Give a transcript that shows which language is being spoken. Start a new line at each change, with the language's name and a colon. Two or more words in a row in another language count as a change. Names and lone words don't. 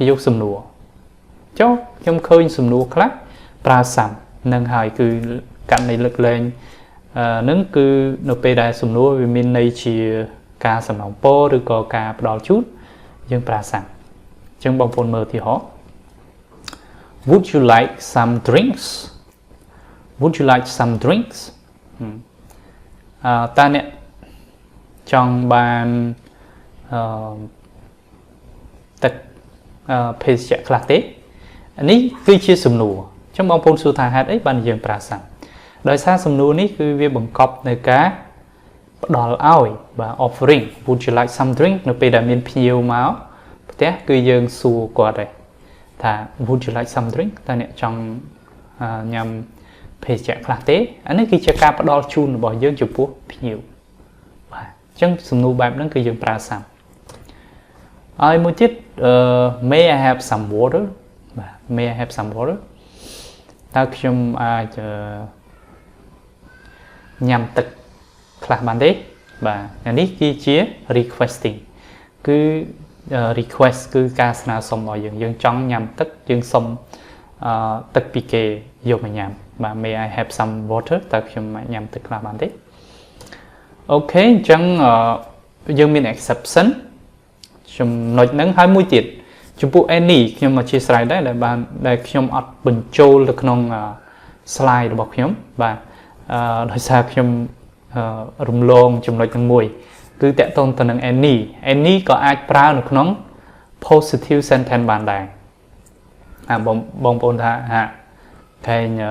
Khmer: យោគសំណួរចុះខ្ញុំឃើញសំណួរខ្លះប្រើ some នឹងហើយគឺករណីលើកលែងនឹងគឺនៅពេលដែលសំណួរវាមានន័យជាការសំណូមពរឬក៏ការផ្ដល់ជូនយើងប្រើ some អញ្ចឹងបងប្អូនមើលឧទាហរណ៍
English: would you like some drinks would you like some drinks
Khmer: តើអ្នកចង់បាន ទឹកភេសជ្ជៈខ្លះទេនេះគឺជាសំណួរអញ្ចឹងបងប្អូនសួរថាហេតុអីបានយើងប្រើ some ដោយសារសំណួរនេះគឺវាបង្កប់ នៅការផ្ដល់ឲ្យបាទ offering
English: would you like some drink
Khmer: នៅពេលដែលមានភ្ញៀវមកផ្ទះគឺយើងសួរគាត់ដែរថា
English: would you like some drink
Khmer: តើអ្នកចង់ញ៉ាំភេសជ្ជៈខ្លះទេអានេះគឺជាការផ្ដល់ជូនរបស់យើងចំពោះភ្ញៀវបាទអញ្ចឹងសំណួរបែបហ្នឹងគឺយើងប្រើ some ហើយមួយទៀត
English: may I have some water
Khmer: បាទ
English: may I have some water
Khmer: តើខ្ញុំអាច ញ៉ាំទឹកខ្លះបានទេបាទអានេះគឺជា requesting គឺ request គឺការស្នើសុំរបស់យើងចង់ញ៉ាំទឹកយើងសុំទឹក ពីគេយកមកញ៉ាំបាទ
English: may I have some water
Khmer: តើខ្ញុំញ៉ាំទឹកខ្លះបានទេអូខេ អញ្ចឹងយើងមាន exception ចំណុចហ្នឹងហើយមួយទៀតចំពោះ any ខ្ញុំអធិស្ឋានដែរដែលខ្ញុំអត់បញ្ចូលទៅក្នុង slide របស់ខ្ញុំបាទដោយសារខ្ញុំរំលងចំណុចទាំងមួយគឺតកតងទៅនឹង any ក៏អាចប្រើនៅក្នុង
English: positive sentence
Khmer: បានដែរបងប្អូនថាខែង